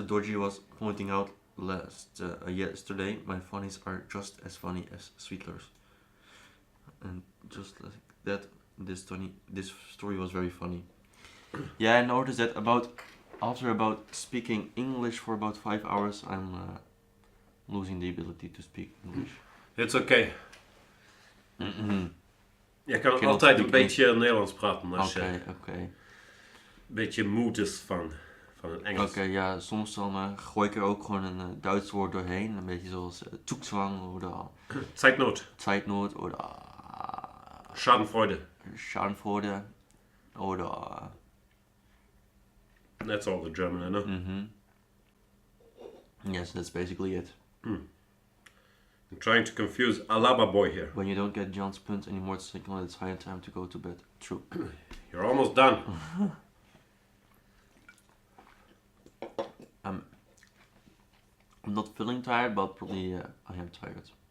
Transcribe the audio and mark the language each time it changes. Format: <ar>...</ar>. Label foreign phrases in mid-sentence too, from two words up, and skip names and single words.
<en>Dodgy was pointing out yesterday, my funnies are just as funny as Sweetlers. And just like that, this story was very funny. Yeah, I noticed that after speaking English for about 5 hours, I'm losing the ability to speak English. It's okay.</en> <nl>Je kan altijd een beetje Nederlands praten als je een beetje moe is van het Engels. Oké, ja, soms dan gooi ik er ook gewoon een Duits woord doorheen. Een beetje zoals Zugzwang of Zeitnot of Schadenfreude.</nl> <de>Schadenfreude. Oder.</de> <en>That's all the German I know. Yes, that's basically it. I'm trying to confuse Alaba boy here. When you don't get John's punt anymore, it's signal it's high time to go to bed. True. You're almost done. I'm not feeling tired, but probably I am tired.</en>